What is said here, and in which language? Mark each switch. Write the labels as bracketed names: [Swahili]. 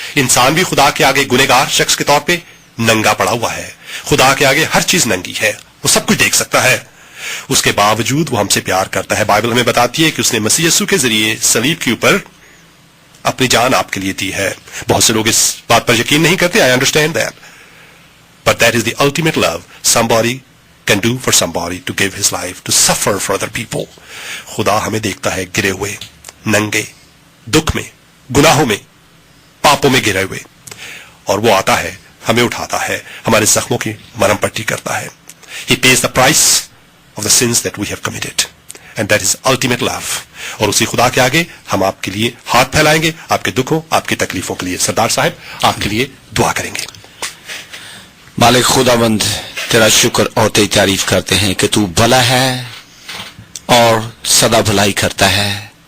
[Urdu] انسان بھی خدا کے آگے گنہگار شخص کے طور پہ ننگا پڑا ہوا ہے. خدا کے آگے ہر چیز ننگی ہے, وہ سب کچھ دیکھ سکتا ہے. اس کے باوجود وہ ہم سے پیار کرتا ہے. بائبل ہمیں بتاتی ہے کہ اس نے مسیح یسوع کے ذریعے صلیب کے اوپر اپنی جان آپ کے لیے دی ہے. بہت سے لوگ اس بات پر یقین نہیں کرتے. [English] I understand that. But that is the ultimate love somebody can do for somebody, to give his life, to suffer for other people. [Urdu] خدا ہمیں دیکھتا ہے گرے ہوئے, ننگے, دکھ میں, گناہوں میں, پاپوں میں گرے ہوئے, اور وہ آتا ہے, ہمیں اٹھاتا ہے, ہمارے زخموں کی مرہم پٹی کرتا ہے. [English] He pays the price of the sins that we have committed. And that is ultimate love. [Urdu] اور اسی خدا کے آگے ہم آپ کے لیے ہاتھ پھیلائیں گے, آپ کے دکھوں, آپ کی تکلیفوں کے لیے. سردار صاحب آپ کے لیے دعا کریں گے. مالک خداوند تیرا شکر اور تیری تعریف کرتے ہیں کہ تو بھلا ہے اور سدا بھلائی کرتا ہے.